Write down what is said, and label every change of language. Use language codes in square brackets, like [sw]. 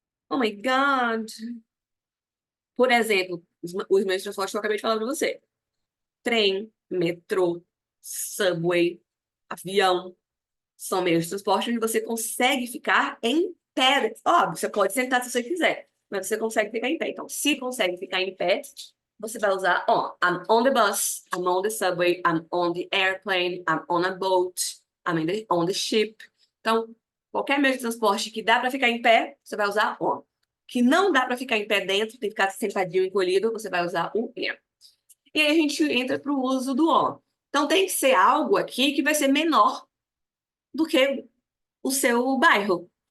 [en] Oh my God. [pt] Por exemplo, os meios de transporte que eu acabei de falar para você. Trem, metrô, subway, avião. São meios de transporte onde você consegue ficar em pé. Óbvio, você pode sentar se você quiser, mas você consegue ficar em pé. Então, se consegue ficar em pé, você vai usar on. [en] I'm on the bus, I'm on the subway, I'm on the airplane, I'm on a boat, on the ship. [pt] Então, qualquer meio de transporte que dá para ficar em pé, você vai usar on. Que não dá para ficar em pé dentro, tem que ficar sentadinho encolhido, você vai usar o in. E aí a gente entra para o uso do on. Então tem que ser algo aqui que vai ser menor do que o seu bairro.